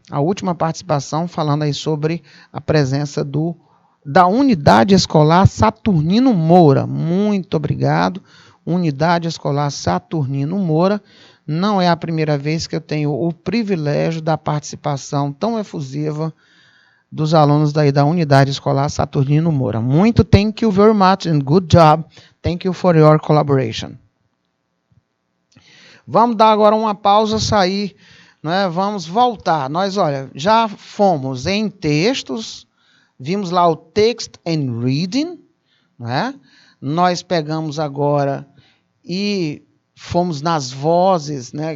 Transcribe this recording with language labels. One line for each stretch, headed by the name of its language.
Portuguese: A última participação falando aí sobre a presença da Unidade Escolar Saturnino Moura. Muito obrigado. Unidade Escolar Saturnino Moura. Não é a primeira vez que eu tenho o privilégio da participação tão efusiva dos alunos daí da Unidade Escolar Saturnino Moura.
English: Muito thank you very much and good job. Thank you for your collaboration.
Portuguese: Vamos dar agora uma pausa, sair, né? Vamos voltar. Nós, olha, já fomos em textos, vimos lá o
English: text and reading,
Portuguese: né? Nós pegamos agora e fomos nas vozes, né?